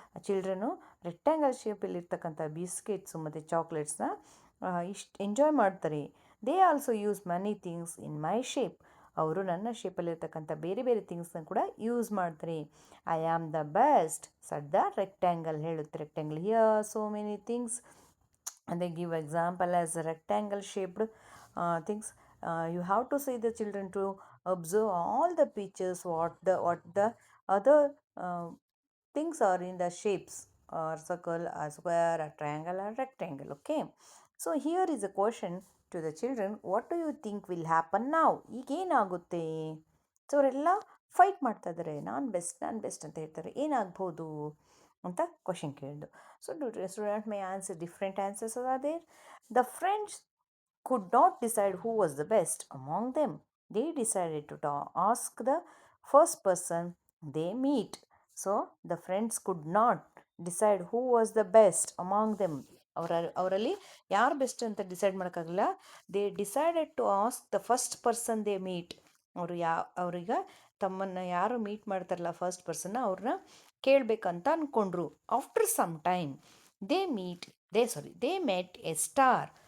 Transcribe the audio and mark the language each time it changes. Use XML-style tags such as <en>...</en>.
<kn>ಚಿಲ್ಡ್ರನು rectangle ಶೇಪಲ್ಲಿರ್ತಕ್ಕಂಥ biscuits ಮತ್ತು ಚಾಕ್ಲೇಟ್ಸ್ನ enjoy ಮಾಡ್ತಾರೆ.</kn> <en>They also use many things in my shape.</en> <kn>ಅವರು ನನ್ನ ಶೇಪಲ್ಲಿರ್ತಕ್ಕಂಥ ಬೇರೆ ಬೇರೆ ಥಿಂಗ್ಸ್ನ ಕೂಡ ಯೂಸ್ ಮಾಡ್ತಾರೆ.</kn> <en>I am the best, said the rectangle</en> <kn>ಹೇಳುತ್ತೆ.</kn> <en>Rectangle here so many things, and they give example as a rectangle shaped things. You have to say the children to observe all the pictures, what the other things are in the shapes, or circle, a square, a triangle, or rectangle. Okay, so here is a question to the children: what do you think will happen now?</en> <kn>ಈಗೇನಾಗುತ್ತೆ? So ಅವರೆಲ್ಲ fight ಮಾಡ್ತಾ ಇದ್ದಾರೆ, ನಾನು best ಅಂತ ಹೇಳ್ತಾರೆ. ಏನಾಗ್ಬೋದು ಅಂತ question ಕೇಳಿದ್ದು.</kn> <en>So student may answer, different answers are there. The friends could not decide who was the best among them. They decided to ask the first person they meet. So the friends could not decide who was the best among them.</en> <kn>ಅವರಲ್ಲಿ ಯಾರು best ಅಂತ decide ಮಾಡೋಕ್ಕಾಗಲ್ಲ.</kn> <en>They decided to ask the first person they meet.</en> <kn>ಅವ್ರೀಗ ತಮ್ಮನ್ನು ಯಾರು meet ಮಾಡ್ತಾರಲ್ಲ first ಪರ್ಸನ್ನ, ಅವ್ರನ್ನ ಕೇಳಬೇಕಂತ ಅಂದ್ಕೊಂಡ್ರು.</kn> <en>After some time they met a star.</en>